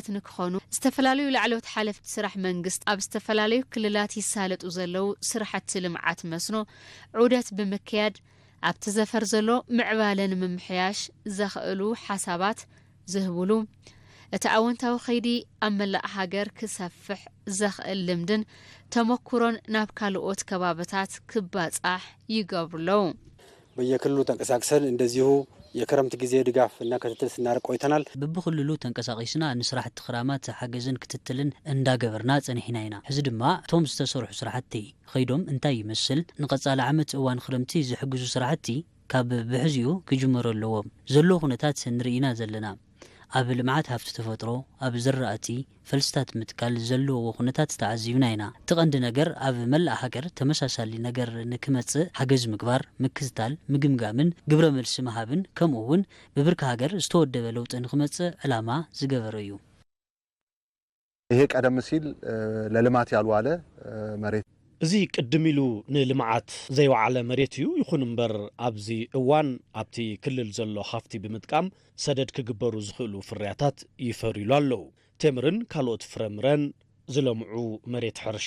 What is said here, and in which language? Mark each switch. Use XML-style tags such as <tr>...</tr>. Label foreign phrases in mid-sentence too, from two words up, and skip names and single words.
<ti>ንክኾኑ ዝተፈላለዩ ላዕለዎት ሓለፍቲ ስራሕ መንግስት ኣብ ዝተፈላለዩ ክልላት ይሳለጡ ዘለው ስራሕቲ ልምዓት መስኖ ዑደት ብምክያድ ኣብቲ ዘፈር ዘሎ ምዕባለ ንምምሕያሽ ዘኽእሉ ሓሳባት ዝህብሉ እቲ ኣወንታዊ ኸይዲ ኣብ መላእ ሃገር ክሰፍሕ ዘኽእል ልምድን ተመኩሮን ናብ ካልኦት ከባቢታት ክባጻሕ ይገብሩለው።</ti> <am>በየክልሉ ተንቀሳቅሰን እንደዚሁ የክረምት ጊዜ ድጋፍ እና ክትትል ስናደርግ ቆይተናል።</am> <ti>በብክልሉ ተንቀሳቂስና ንስራሕቲ ክራማት ሓገዝን ክትትልን እንዳገበርና ጸኒሕና ኢና። ሕዚ ድማ እቶም ዝተሰርሑ ስራሕቲ ኸይዶም እንታይ ይመስል ንቐጻሊ ዓመት እዋን ክረምቲ ዝሕግዙ ስራሕቲ ካብ ብሕዝኡ ክጅመሩ ኣለዎም ዘሎ ኩነታት ንርኢና ዘለና። ኣብ ልምዓት ሃፍቲ ተፈጥሮ ኣብ ዝራእቲ ፈልስታት ምትካል ዘለዎ ኩነታት ተዓዚብና ኢና። ትቐንዲ ነገር ኣብ መላእ ሃገር ተመሳሳሊ ነገር ንክመጽእ ሓገዝ ምግባር፣ ምክትታል፣ ምግምጋምን ግብረ መልሲ መሃብን ከምኡ እውን ብብርካ ሃገር ዝተወደበ ለውጢ ንክመጽእ ዕላማ ዝገበረ እዩ።</ti> <am>ይሄ ቀደም ሲል ለልማት ያልዋለ መሬት</am> <ti>እዚ ቅድም ኢሉ ንልምዓት ዘይወዓለ መሬት እዩ። ይኹን እምበር ኣብዚ እዋን ኣብቲ ክልል ዘሎ ሃፍቲ ብምጥቃም ሰደድ ክግበሩ ዝኽእሉ ፍርያታት ይፈርዩሉ ኣለዉ። ቴምርን ካልኦት ፍረምረን ዝለምዑ መሬት ሕርሻ</ti>